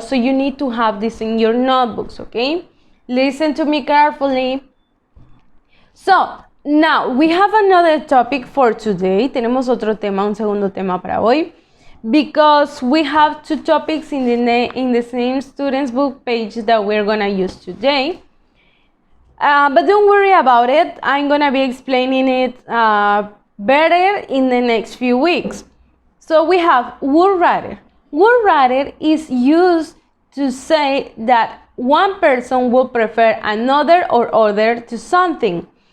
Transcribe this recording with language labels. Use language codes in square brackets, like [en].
[en] So you need to have this in your notebooks, okay? Listen to me carefully. So, now we have another topic for today. [es] Tenemos otro tema, un segundo tema para hoy. [en] Because we have two topics in the same student's book page that we're gonna use today. But don't worry about it. I'm gonna be explaining it better in the next few weeks. So we have would rather. Would rather is used to say that one person would prefer another or other to something.